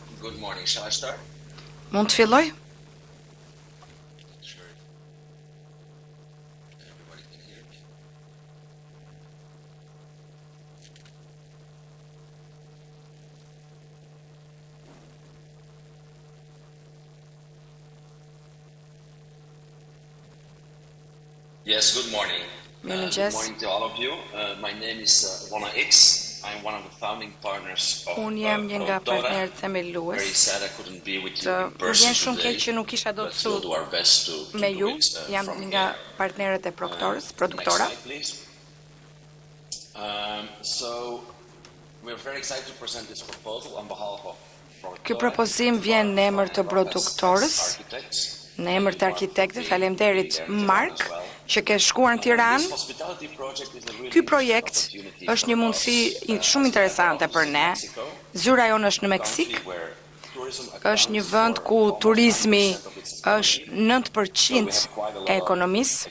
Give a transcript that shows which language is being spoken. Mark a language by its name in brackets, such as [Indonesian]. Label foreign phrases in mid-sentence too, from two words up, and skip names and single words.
[English] Good morning. Shall I start? [Albanian] Mund të filloj? [English] Sure. Everybody can hear me. Yes, good morning. Good morning to all of you. My name is Rona X. I'm one of the founding partners of [Albanian] Unë jam një nga partnerët themelues. [English] Very sad I couldn't be with you in [Albanian] Më [English] person [Albanian] vjen shumë [English] today, [Albanian] keq që nuk isha do [English] but [Albanian] të [English] we'll do our best to [Albanian] me [English] do [Albanian] ju. [English] it [Albanian] Jam [English] from [Albanian] nga [English] here. [Albanian] partnerët e produktora. [English] Next slide, please. So we're very excited to present this proposal on behalf of [Albanian] Ky propozim vjen në emër të produktorës, në emër të arkitektët. Faleminderit Mark që ke shkuar në Tiranë. Ky projekt është një mundësi shumë interesante për ne. Zyra jonë është në Meksik. Është një vend ku turizmi është 9% e ekonomisë.